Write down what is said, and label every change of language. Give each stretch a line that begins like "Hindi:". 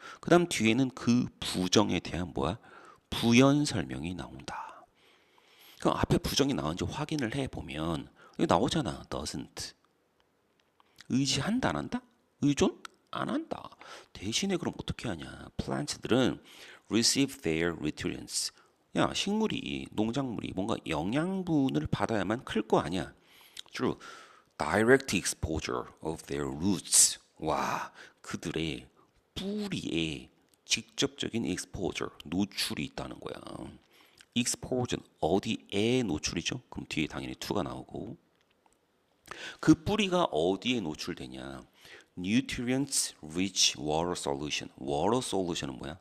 Korean: 그 다음 뒤에는 그 부정에 대한 뭐야? 부연 설명이 나온다. 그럼 앞에 부정이 나온지 확인을 해보면 이거 나오잖아. doesn't. 의지한다 안 한다? 의존 안 한다. 대신에 그럼 어떻게 하냐?
English: plants들은 receive their nutrients.
Korean: 야, 식물이, 농작물이 뭔가 영양분을 받아야만 클 거 아니야.
English: through direct exposure of their roots.
Korean: 와, 그들의 뿌리에 직접적인 exposure, 노출이 있다는 거야. exposure는 어디에 노출이죠? 그럼 뒤에 당연히 to가 나오고 그 뿌리가 어디에 노출되냐?
English: nutrients rich water solution. water solution은 뭐야?